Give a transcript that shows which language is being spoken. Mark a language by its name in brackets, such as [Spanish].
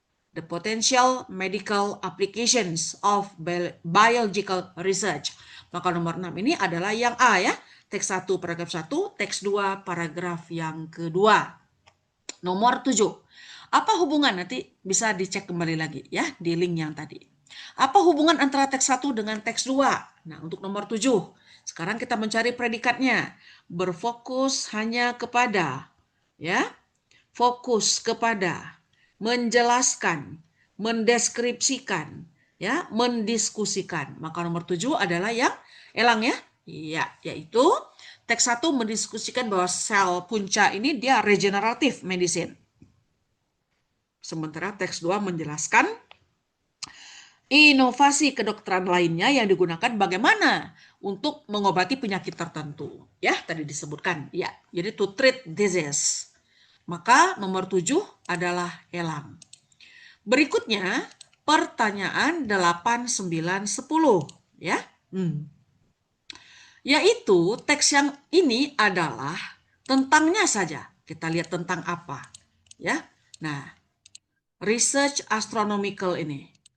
[English] the potential medical applications of biological research. [Indonesian] Maka nomor 6 ini adalah yang A ya. Teks 1 paragraf 1, teks 2 paragraf yang kedua. Nomor 7. Apa hubungan, nanti bisa dicek kembali lagi ya di link yang tadi. Apa hubungan antara teks 1 dengan teks 2? Nah, untuk nomor 7. Sekarang kita mencari predikatnya. Berfokus hanya kepada ya. Fokus kepada menjelaskan, mendeskripsikan, ya, mendiskusikan. Maka nomor 7 adalah yang elang ya. Iya, yaitu teks 1 mendiskusikan bahwa sel punca ini dia regeneratif medicine. Sementara teks 2 menjelaskan inovasi kedokteran lainnya yang digunakan bagaimana untuk mengobati penyakit tertentu. Ya, tadi disebutkan. Ya, jadi [English] to treat disease. [Indonesian] Maka nomor 7 adalah elang. Berikutnya, pertanyaan 8, 9, 10. Ya. Yaitu teks yang ini adalah tentangnya saja. Kita lihat tentang apa. Ya. Nah, research astronomical ini.